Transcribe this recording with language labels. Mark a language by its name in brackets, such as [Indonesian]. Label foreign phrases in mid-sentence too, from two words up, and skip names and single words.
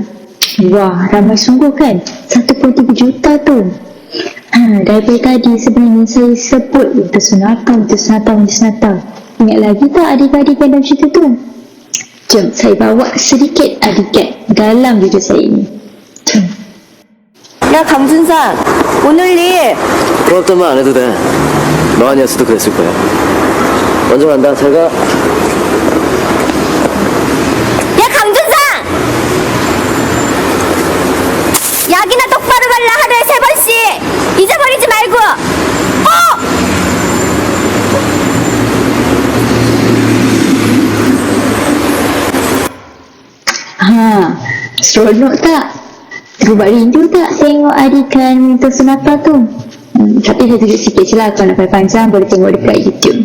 [Malay] Wah, ramai sungguh kan? 1.3 juta tu. Daripada tadi sebenarnya saya sebut Mita Sonata. Ingat lagi tak adik-adik dalam cerita tu? Jom saya bawa sedikit adegan dalam video saya ini. Jom. [Korean] 야 강준상, 오늘 일 고맙단 말 안 해도 돼. 너 아니었어도 그랬을 거야. 먼저 간다. 잘 가. 야 강준상! 약이나 똑바로 발라. 하루에 3번씩 잊어버리지 말고. [Malay] Seronok tak? Terubak rindu tak tengok adegan Mita Sonata tu? Tapi saya tunjuk sikit je lah. Kalau nak panjang boleh tengok dekat YouTube.